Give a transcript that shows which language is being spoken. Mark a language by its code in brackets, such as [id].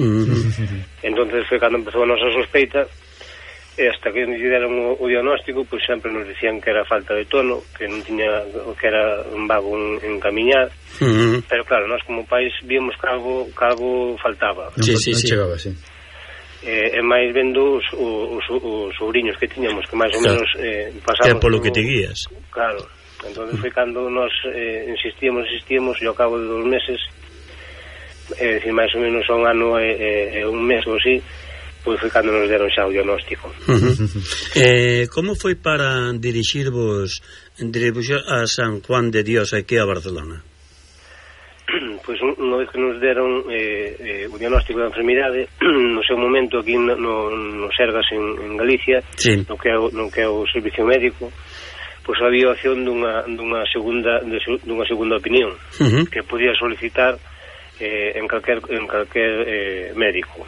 [es] Uh-huh. Entonces fue cuando empezó nuestra sospecha, hasta que nos dieron el diagnóstico, pues siempre nos decían que era falta de tono, que no tenía, que era un vago en caminar. Uh-huh. Pero claro, nosotros como país vimos que algo faltaba. Sí, sí, sí. No llegaba, sí. [gl] Máis vendo os sobrinhos que tiñamos, que máis ou menos pasaban... Que é polo que te guías. Claro. Entón, foi cando nos insistíamos, e ao cabo de 2 meses, é dicir, máis ou menos un ano e un mes ou así, pois foi cando nos deron xa o diagnóstico. Uh-huh. Como foi para dirixirvos a San Juan de Dios aquí a Barcelona? pues unha vez que nos deron o diagnóstico da enfermidade, no seu momento aquí no Sergas en Galicia, sí, no que é o servicio médico, pues había opción dunha segunda opinión, uh-huh, que podía solicitar en calquer médico.